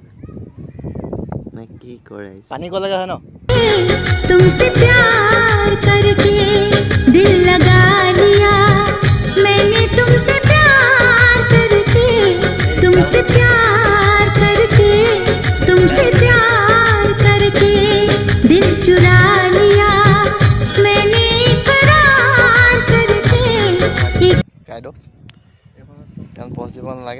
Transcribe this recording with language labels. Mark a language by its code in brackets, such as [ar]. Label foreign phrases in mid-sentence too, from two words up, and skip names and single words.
[as] নে কি কৰে? পানী ক'ব লাগে হয় ন? [hi] तुमसे प्यार करके दिल लगा लिया मैंने तुमसे प्यार करके तुमसे प्यार करके दिल चुरा लिया मैंने करार करके [as] গাইড তেওঁ পষ্ট দিব নালাগে।